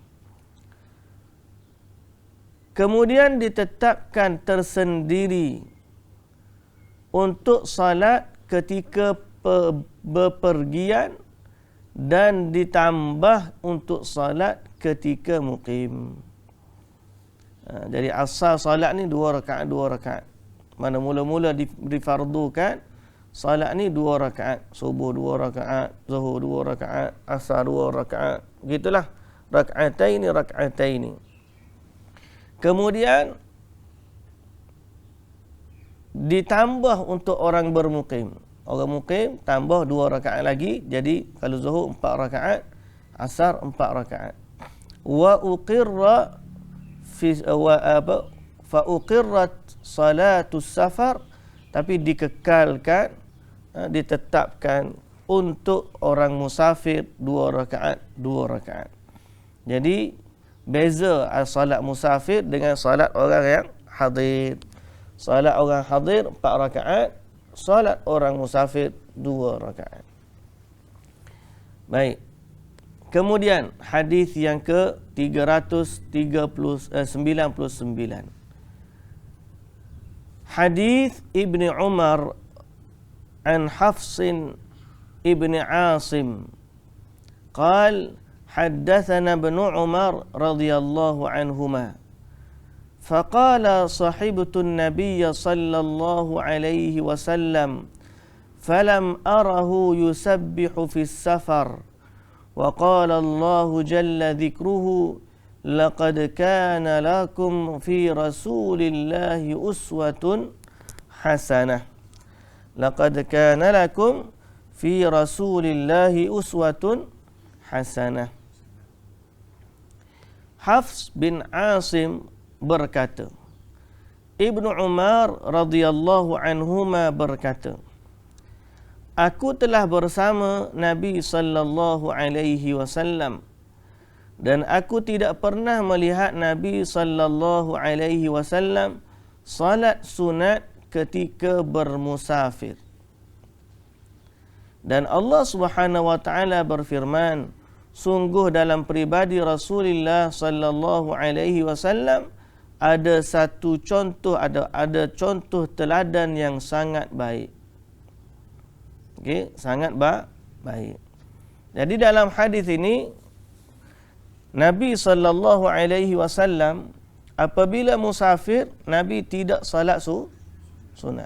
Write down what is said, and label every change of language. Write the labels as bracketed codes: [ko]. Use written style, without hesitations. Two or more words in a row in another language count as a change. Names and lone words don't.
[ms] Kemudian ditetapkan tersendiri untuk salat ketika bepergian dan ditambah untuk salat ketika muqim. Jadi asal salat ni 2 rakaat. Mana mula-mula difardukan salat ni 2 rakaat, subuh 2 rakaat, zuhur 2 rakaat, asar 2 rakaat. Begitulah, rakataini. Kemudian ditambah untuk orang bermukim. Orang mukim tambah 2 rakaat lagi, jadi kalau zuhur 4 rakaat, asar 4 rakaat. [ar] وأقر فأقرت صلاة السفر, [ms] tapi dikekalkan, ditetapkan untuk orang musafir 2 rakaat. Jadi beza salat musafir dengan salat orang yang hadir. Salat orang hadir 4 rakaat, salat orang musafir 2 rakaat. Baik. Kemudian hadis yang ke 399. [ar] Hadis ابن عمر عن حفص بن عاصم قال حدثنا ابن عمر رضي الله عنهما فقال صحبت النبي صلى الله عليه وسلم فلم أره يسبح في السفر وقال الله جل ذكره لقد كان لكم في رسول الله أسوة حسنة لقد كان لكم في رسول الله أسوة حسنة. [ms] Hafs bin Asim berkata, Ibnu Umar [ar] رضي الله عنهما [ms] berkata, aku telah bersama Nabi [ar] صلى الله عليه وسلم [ms] dan aku tidak pernah melihat Nabi [ar] صلى الله عليه وسلم [ms] salat sunat ketika bermusafir. Dan Allah [ar] سبحانه وتعالى [ms] berfirman, sungguh dalam pribadi Rasulullah [ar] صلى الله عليه وسلم [ms] ada satu contoh, ada contoh teladan yang sangat baik. Okey, sangat baik. Jadi dalam hadis ini Nabi [ar] صلى الله عليه وسلم [ms] apabila musafir, Nabi tidak salat sunat.